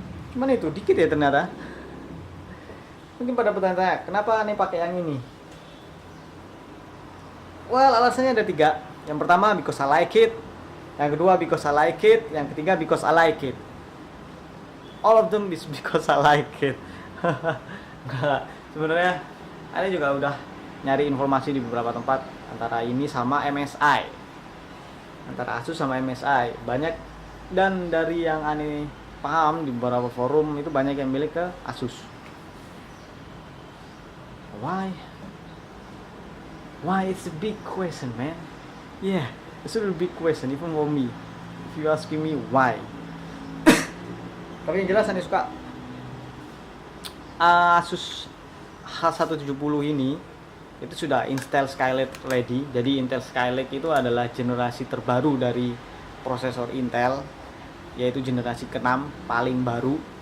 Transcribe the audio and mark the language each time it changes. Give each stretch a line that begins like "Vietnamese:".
Indonesian: Cuman itu dikit ya ternyata. Mungkin pada bertanya, kenapa aneh pakai yang ini?
English: Well,
Indonesian: alasannya ada 3. Yang pertama,
English: because I like it.
Indonesian: Yang kedua,
English: because I like it.
Indonesian: Yang ketiga,
English: because I like it. All of them is because I like it.
Indonesian: Enggak, sebenarnya aneh juga udah nyari informasi di beberapa tempat antara ini sama MSI. Antara Asus sama MSI. Banyak, dan dari yang aneh paham di beberapa forum itu banyak yang milik ke Asus.
English: Why it's a big question, man. Yeah, it's a big question even for me. If you asking me why.
Indonesian: Tapi yang jelas aneh suka Asus H170 ini itu sudah Intel Skylake ready. Jadi Intel Skylake itu adalah generasi terbaru dari prosesor Intel, yaitu generasi ke-6 paling baru.